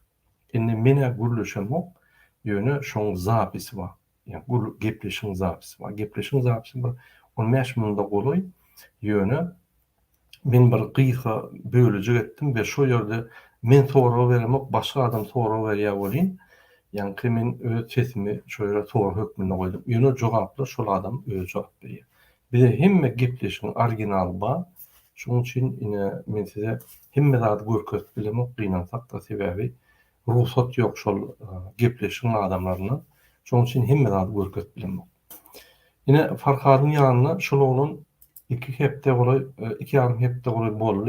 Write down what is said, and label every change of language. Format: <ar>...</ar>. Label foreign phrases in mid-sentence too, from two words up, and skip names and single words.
<tk>Indi mene gürleşen ok, ýöne şoň zapisi bar. Ýani gepleşiň zapisi bar. Gepleşiň zapisi bir 15 minutda goloý. Ýöne men bir gyýha bölüjek etdim we şo ýerde men soraw beremok, başga adam soraw berýär bolýan.</tk> <tr>Yani kimin öz sesimi şöyle soru hükmünde koydum.</tr> <tk>Ýöne jogaplar şol adam öz jogap berýär. Bize hemme gepleşiň original ba. Şoň üçin ine men size hemme zat görkezip bilemok gynansak da sebäbi ruhsat ýok şol gepleşiň adamlaryna. Şoň üçin hemme zat görkezip bilemok. Ine Farhadyň ýanyna şol oglan 2 hepde boly, 2,5 hepde boly boldy.</tk>